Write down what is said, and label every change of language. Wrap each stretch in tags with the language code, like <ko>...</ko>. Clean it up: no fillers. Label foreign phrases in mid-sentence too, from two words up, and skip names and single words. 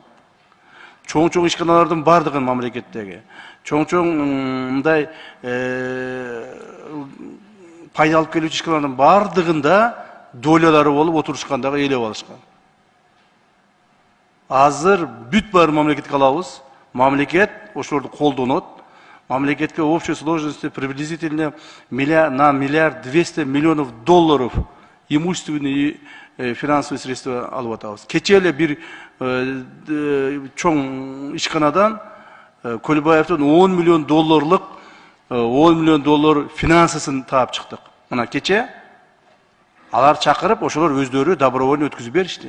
<ky>Чоң ишканалардын бардыгын мамлекеттеги чоң мындай пайда алып келүүчү ишканалардын бардыгында долялары болуп отурушкандагы ээлеп алышкан. Азыр бүт баары мамлекетке алабыз. Мамлекет ошолорду колдонот.</ky> <ru>Мамлекетке в общей сложности приблизительно на миллиард 200 миллионов долларов имущественные финансовые средства</ru> <ky>алып атабыз. Кечээ эле бир чоң ишканадан Көлбаевдин 10 миллион доллар финансысын таап чыктык. Мына кечээ алар чакырып, ошолор өздөрү добровольно өткүзүп беришти.</ky>